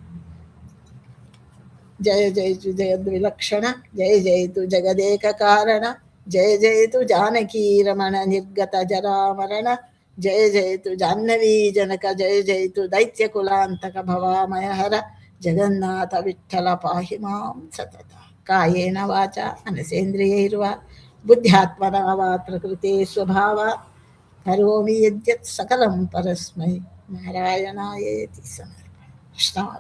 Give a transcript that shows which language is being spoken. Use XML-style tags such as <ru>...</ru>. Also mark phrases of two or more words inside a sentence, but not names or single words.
<kn>ಜಯ ಜಯಿತು ಜಯದ್ವಿಲಕ್ಷಣ, ಜಯ ಜಯಿತು ಜಗದೇಕ ಕಾರಣ, ಜಯ ಜಯಿತು ಜಾನಕಿ ರಮಣ ನಿರ್ಗತ ಜರಾಮರಣ, ಜಯ ಜಯಿತು ಜಾಹ್ನವೀ ಜನಕ, ಜಯ ಜಯಿತು ದೈತ್ಯ ಕುಲಾಂತಕ ಭವಾಮಯ ಹರ, ಜಗನ್ನಾಥ ವಿಠ್ಠಲ ಪಾಹಿ ಮಾಂ ಸತತ.</kn> <sa>ಕಾಯೇನ ವಾಚ ಮನಸೇಂದ್ರಿಯೈರ್ವಾ ಬುದ್ಧ್ಯಾತ್ಮನ ವಾ ಪ್ರಕೃತಿ ಸ್ವಭಾವ ಕರೋಮಿ ಯದ್ಯತ್ ಸಕಲಂ ಪರಸ್ಮೈ ನಾರಾಯಣಾಯೇತಿ ಸಮರ್ಪಯಾಮಿ. ಕೃಷ್ಣ</sa>